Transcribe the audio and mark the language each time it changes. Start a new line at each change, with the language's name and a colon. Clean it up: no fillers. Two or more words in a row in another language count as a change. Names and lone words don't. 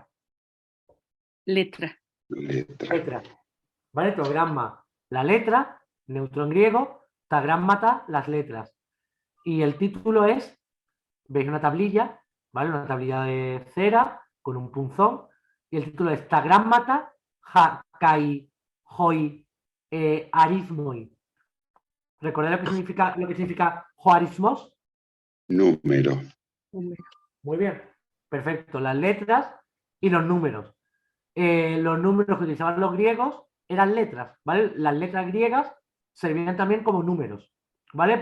Spanish: Letra. Letra. ¿Vale? Togramma, la letra, neutro en griego, tagrammata, las letras. Y el título es, veis una tablilla, ¿vale? Una tablilla de cera con un punzón, y el título es
Greek: tagrammata, kai, hoi, arismoi.
Spanish: ¿Recordáis lo que significa joarismos? Número. Muy bien, perfecto. Las letras y los números. Los números que utilizaban los griegos eran letras, ¿vale? Las letras griegas servían también como números, ¿vale?